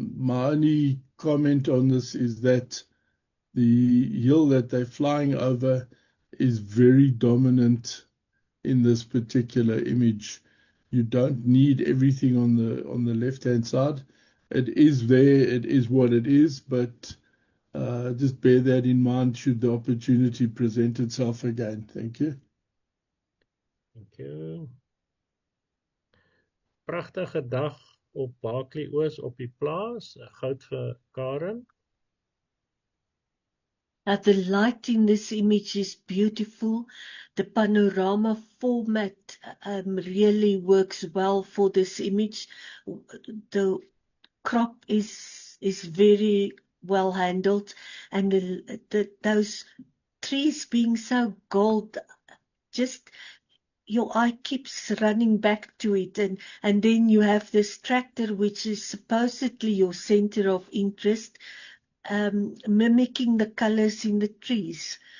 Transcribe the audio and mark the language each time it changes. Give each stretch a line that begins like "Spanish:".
English: My only comment on this is that the hill that they're flying over is very dominant in this particular image. You don't need everything on the left-hand side. It is there, it is what it is, but just bear that in mind should the opportunity present itself again. Thank you. Thank you.
Afrikaans: Pragtige dag op Barkley Oos op die plaas, 'n goud vir Karen.
English: The light in this image is beautiful. The panorama format really works well for this image. The crop is very well handled, and those trees being so gold, just your eye keeps running back to it, and then you have this tractor, which is supposedly your center of interest, mimicking the colors in the trees.